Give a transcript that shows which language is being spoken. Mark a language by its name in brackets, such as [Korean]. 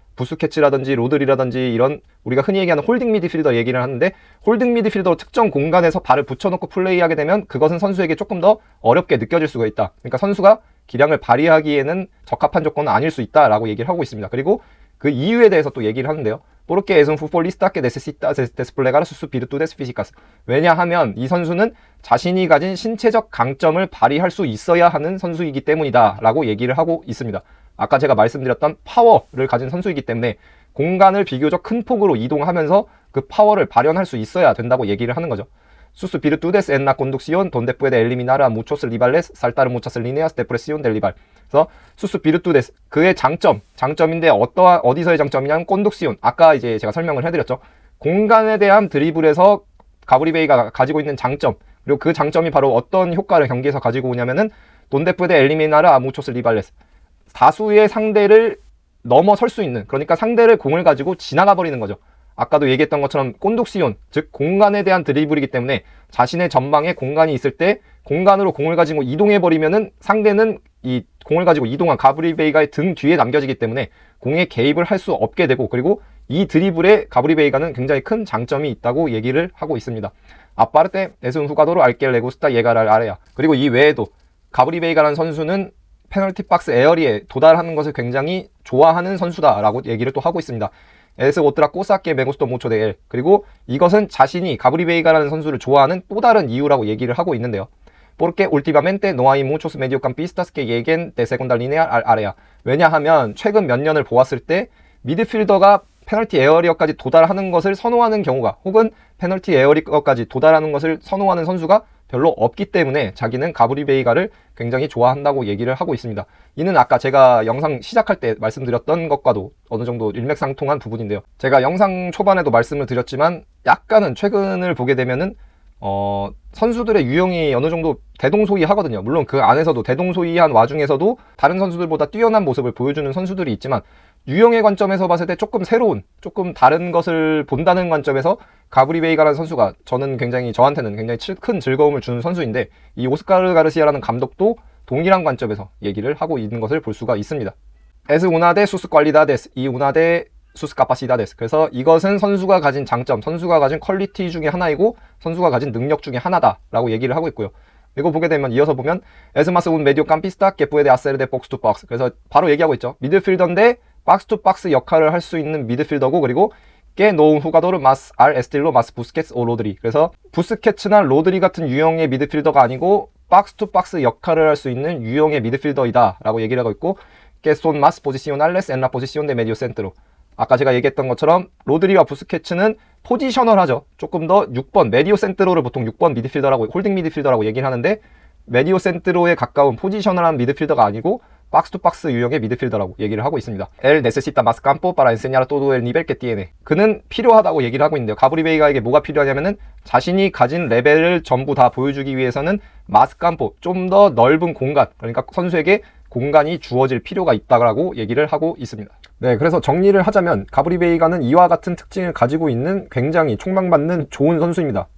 [Korean] 부스케츠라든지 로드리라든지 이런 우리가 흔히 얘기하는 홀딩 미드필더 얘기를 하는데, 홀딩 미드필더로 특정 공간에서 발을 붙여놓고 플레이하게 되면 그것은 선수에게 조금 더 어렵게 느껴질 수가 있다. 그러니까 선수가 기량을 발휘하기에는 적합한 조건은 아닐 수 있다라고 얘기를 하고 있습니다. 그리고 그 이유에 대해서 또 얘기를 하는데요. [Spanish] Porque es un futbolista que necesita desplegar sus virtudes físicas. [Korean] 왜냐하면 이 선수는 자신이 가진 신체적 강점을 발휘할 수 있어야 하는 선수이기 때문이다 라고 얘기를 하고 있습니다. 아까 제가 말씀드렸던 파워를 가진 선수이기 때문에 공간을 비교적 큰 폭으로 이동하면서 그 파워를 발현할 수 있어야 된다고 얘기를 하는 거죠. [Spanish] Sus virtudes en la conducción donde puede eliminar a muchos rivales, saltar muchas líneas de presión del rival. [Korean] 그래서 [Spanish] sus virtudes, [Korean] 그의 장점인데 어디서의 장점이냐면 conducción, 아까 이제 제가 설명을 해드렸죠. 공간에 대한 드리블에서 가브리 베이가 가지고 있는 장점, 그리고 그 장점이 바로 어떤 효과를 경기에서 가지고 오냐면은 [Spanish] donde puede eliminar a muchos rivales, [Korean] 다수의 상대를 넘어설 수 있는, 그러니까 상대를 공을 가지고 지나가 버리는 거죠. 아까도 얘기했던 것처럼 꼰독시온, 즉 공간에 대한 드리블이기 때문에 자신의 전방에 공간이 있을 때 공간으로 공을 가지고 이동해 버리면은 상대는 이 공을 가지고 이동한 가브리 베이가의 등 뒤에 남겨지기 때문에 공에 개입을 할 수 없게 되고, 그리고 이 드리블에 가브리 베이가는 굉장히 큰 장점이 있다고 얘기를 하고 있습니다. [Spanish] 아파르테 es un jugador al que le gusta llegar al área. [Korean] 그리고 이 외에도 가브리 베이가라는 선수는 페널티 박스 에어리에 도달하는 것을 굉장히 좋아하는 선수다라고 얘기를 또 하고 있습니다. [Spanish] Es otra cosa que me gustó mucho de él. [Korean] 그리고 이것은 자신이 가브리 베이가라는 선수를 좋아하는 또 다른 이유라고 얘기를 하고 있는데요. [Spanish] Porque últimamente no hay muchos mediocampistas que lleguen de segunda línea al área. [Korean] 왜냐하면 최근 몇 년을 보았을 때 미드필더가 페널티 에어리어까지 도달하는 것을 선호하는 경우가, 혹은 페널티 에어리어까지 도달하는 것을 선호하는 선수가 별로 없기 때문에 자기는 가브리 베이가를 굉장히 좋아한다고 얘기를 하고 있습니다. 이는 아까 제가 영상 시작할 때 말씀드렸던 것과도 어느 정도 일맥상통한 부분인데요. 제가 영상 초반에도 말씀을 드렸지만 약간은 최근을 보게 되면은 선수들의 유형이 어느 정도 대동소이하거든요. 물론 그 안에서도 대동소이한 와중에서도 다른 선수들보다 뛰어난 모습을 보여주는 선수들이 있지만, 유형의 관점에서 봤을 때 조금 새로운, 조금 다른 것을 본다는 관점에서 가브리 베이가라는 선수가 저한테는 굉장히 큰 즐거움을 주는 선수인데, 이 오스카르 가르시아라는 감독도 동일한 관점에서 얘기를 하고 있는 것을 볼 수가 있습니다. [Spanish] Es una de sus cualidades y una de sus capacidades. [Korean] 그래서 이것은 선수가 가진 장점, 선수가 가진 퀄리티 중에 하나이고 선수가 가진 능력 중에 하나다라고 얘기를 하고 있고요. 이거 보게 되면, 이어서 보면 [Spanish] Es más un mediocampista que puede hacer de box to box. [Korean] 그래서 바로 얘기하고 있죠. 미드필더인데 박스 투 박스 역할을 할 수 있는 미드필더고, 그리고 [Spanish] que no un jugador más al estilo más Busquets o Rodri. [Korean] 그래서 부스케츠나 로드리 같은 유형의 미드필더가 아니고 박스 투 박스 역할을 할 수 있는 유형의 미드필더이다 라고 얘기를 하고 있고, [Spanish] que son más posicionales en la posición de medio centro. [Korean] 아까 제가 얘기했던 것처럼 로드리와 부스케츠는 포지셔널하죠. 조금 더 6번, 메디오 센트로를 보통 6번 미드필더라고, 홀딩 미드필더라고 얘기를 하는데, 메디오 센트로에 가까운 포지셔널한 미드필더가 아니고 박스 투 박스 유형의 미드필더라고 얘기를 하고 있습니다. [Spanish] El necesita más campo para enseñar todo el nivel que tiene. [Korean] 그는 필요하다고 얘기를 하고 있는데요. 가브리 베이가에게 뭐가 필요하냐면은 자신이 가진 레벨을 전부 다 보여주기 위해서는 마스 campo, 좀 더 넓은 공간, 그러니까 선수에게 공간이 주어질 필요가 있다고 얘기를 하고 있습니다. 네, 그래서 정리를 하자면 가브리 베이가는 이와 같은 특징을 가지고 있는 굉장히 촉망받는 좋은 선수입니다.